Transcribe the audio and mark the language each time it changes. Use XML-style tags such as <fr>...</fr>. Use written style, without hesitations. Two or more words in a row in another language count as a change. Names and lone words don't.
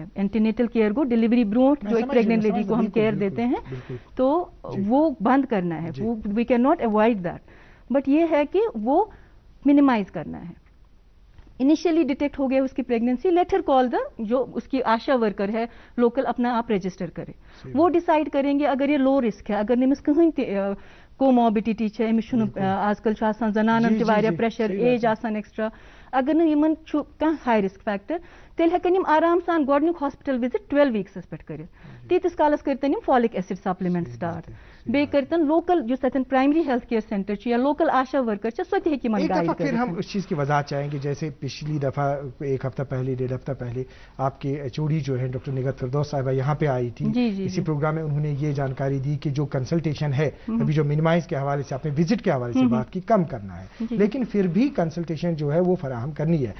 <en>antenatal care</en> <ur>کو ڈیلیوری بروٹ جو ایک</ur> <en>pregnant lady</en> <ur>کو ہم کیئر دیتے ہیں تو وہ بند کرنا ہے,</ur> <en>we cannot avoid that, but</en> <ur>یہ ہے کہ وہ منیمائز کرنا ہے. انیشیلی ڈیٹیکٹ ہو گیا اس کی پریگننسی,</ur> <en>let her call the,</en> <ur>جو اس کی آشا ورکر ہے لوکل، اپنا آپ رجسٹر کرے. وہ ڈیسائیڈ کریں گے اگر یہ</ur> <en>low risk</en> <ur>ہے، اگر نمس کہیں کوموربڈیٹی ہے,</ur> <ks>अमिस आजकल जनानन वारिया प्रेशर, एज आसान एक्स्ट्रा, अगर न</ks> <en>high risk factor,</en> <ks>तेल हेकन आराम सान गोडनिक हॉस्पिटल विजिट</ks> <en>12 weeks</en> <ks>पे कर, तीस कालस करतन</ks> <en>folic acid supplement start,</en> <ks>बे करतन लोकल जो तथन</ks> <en>primary health care centre</en> <ks>या</ks> <en>local ASHA worker</en> <ks>सो ते हेकि मन गाइड कर।</ks> <ur>پھر ہم اس چیز کی وجہ چاہیں گے، جیسے پچھلی دفعہ ایک ہفتہ پہلے، 1.5 ہفتہ پہلے آپ کے ایچ او ڈی جو ہے ڈاکٹر نگہت فردوس صاحبہ یہاں پہ آئی تھی، اسی پروگرام میں انہوں نے یہ جانکاری دی کہ جو کنسلٹیشن ہے ابھی جو منیمائز کے حوالے سے، آپ نے وزٹ کے حوالے سے بات کی، کم کرنا ہے، لیکن پھر بھی کنسلٹیشن جو ہے وہ فراہم کرنی ہے.</ur>